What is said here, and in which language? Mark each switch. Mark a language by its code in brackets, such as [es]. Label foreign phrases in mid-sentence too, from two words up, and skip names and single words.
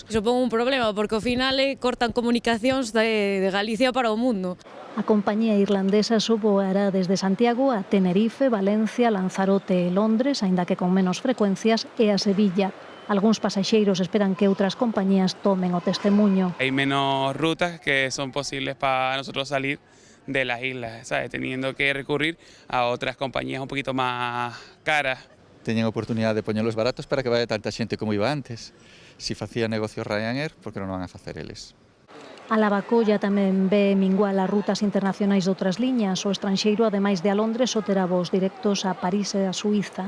[gl] Supón un problema, porque ao final cortan comunicacións de Galicia para o mundo. A compañía irlandesa só voará desde Santiago a Tenerife, Valencia, Lanzarote e Londres, aínda que con menos frecuencias, e a Sevilla. Algúns pasaxeiros esperan que outras compañías tomen o testemuño. [es] Hay menos rutas que son posibles para nosotros salir de las islas, ¿sabes? Teniendo que recurrir a otras compañías un poquito más caras. [gl] Teñen a oportunidade de poñelos baratos para que vaya tanta xente como iba antes. Si facía negocio Ryanair, por que non van a facer eles? A Lavacolla tamén ve mingual as rutas internacionais de outras liñas. O estranxeiro, ademais de a Londres, só terá voos directos a París e a Suíza.